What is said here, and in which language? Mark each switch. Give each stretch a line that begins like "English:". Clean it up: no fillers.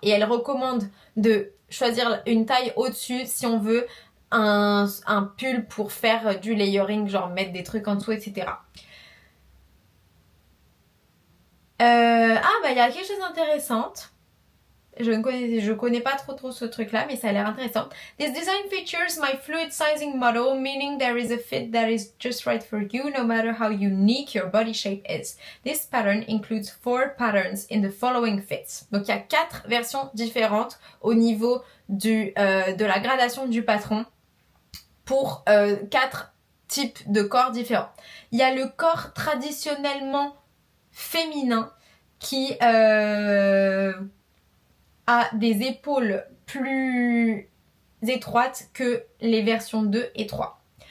French: Et elle recommande de choisir une taille au-dessus si on veut un pull pour faire du layering, genre mettre des trucs en dessous, etc. Il y a quelque chose d'intéressant. Je connais pas trop ce truc là, mais ça a l'air intéressant.
English: This design features my fluid sizing model, meaning there is a fit that is just right for you no matter how unique your body shape is. This pattern includes 4 patterns in the following fits.
French: Donc il y a 4 versions différentes au niveau de la gradation du patron pour 4 types de corps différents. Il y a le corps traditionnellement féminin qui a des épaules plus étroites que les versions 2 et 3.